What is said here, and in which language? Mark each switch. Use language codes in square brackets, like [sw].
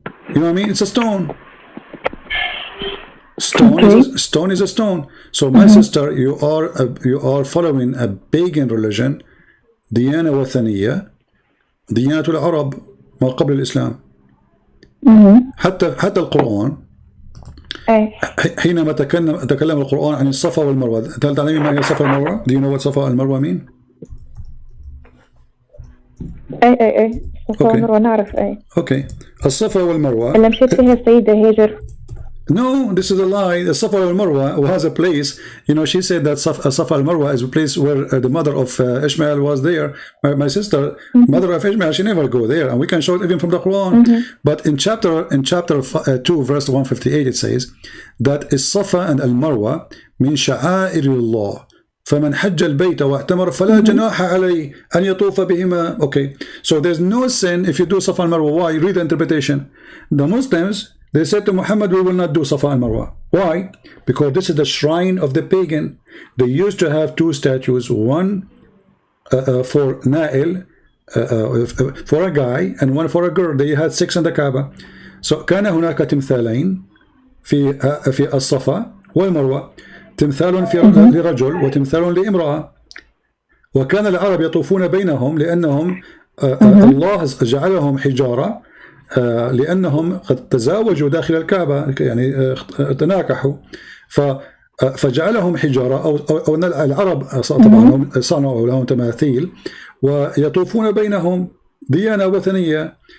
[en] You know what I mean? It's a stone. Stone is a stone. So my sister, you are following a pagan religion, [ar] ديانة وثنية, ديانة العرب ما قبل الإسلام. حتى القرآن حينما تكلم القرآن عن الصفا والمروة. هل تعلمين ما هي الصفا والمروة؟ [en] Do you know what [ar] صفا والمروة [en] mean? [ar] اي الصفا والمروة نعرف. اوكي الصفا والمروة اللي مشيت فيها السيدة هاجر. [en] No, this is a lie. The Safa al-Marwa has a place. You know, she said that Safa al-Marwa is a place where the mother of Ishmael was there. My sister, mother of Ishmael, she never go there, and we can show it even from the Quran. But in chapter 2, verse 158, it says that Safa and al-Marwa [ar] min sha'air Allah. فمن حج البيت واعتمر فلا جناح عليه أن يطوف بهما. [en] Okay, so there's no sin if you do Safa and Marwa. Why? Read the interpretation. The Muslims, they said to Muhammad, we will not do Safa and Marwa. Why? Because this is the shrine of the pagan. They used to have two statues, one for Na'il, for a guy, and one for a girl. They had 6 in the Kaaba. [ar] So كان هناك تمثالين في الصفا والمروة، تمثال لرجل وتمثال لامرأة. وكان العرب يطوفون بينهم لأنهم الله جعلهم حجارة، لأنهم قد تزاوجوا داخل الكعبة، يعني تناكحوا، فجعلهم حجارة أو العرب طبعا صنعوا لهم تماثيل ويطوفون بينهم ديانة وثنية.